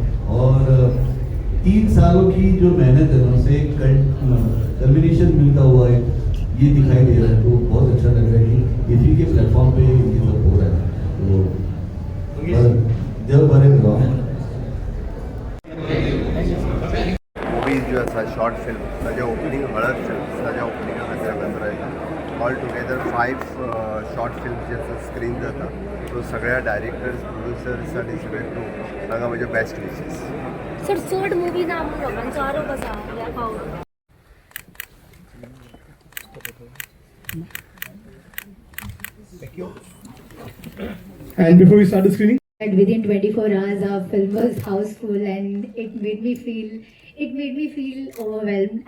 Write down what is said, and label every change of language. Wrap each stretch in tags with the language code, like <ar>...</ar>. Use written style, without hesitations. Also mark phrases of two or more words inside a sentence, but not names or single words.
<hi>और 3 सालों की जो मेहनत है उनसे कल्मिनेशन मिलता हुआ है ये दिखाई दे रहा है. तो बहुत अच्छा लग रहा है कि इसी के प्लेटफॉर्म पे ये सब हो रहा है.</hi> <kok>तो देव बरे करो. मूवी जो असा</kok> <en>short film</en> <kok>ताज्या ओपनिंग हळद फिल्म ताज्या ओपनिंगाक हांगा हजर आयला.</kok> <en>all together</en> <kok>5</kok> <en>short film</en> <kok>जे स्क्रीन जाता. तो सगळ्या</kok> <en>directors, producers</en> <kok>आनी सगळे क्रू तांकां म्हजे</kok> <en>best wishes.</en> <kok>सर चड मूवी ना म्हणून लोकांचो आरोप आसा ह्या फावट.</kok> <en>And before we start the screening, And within 24 hours, our film was houseful, and it made me feel overwhelmed.</en>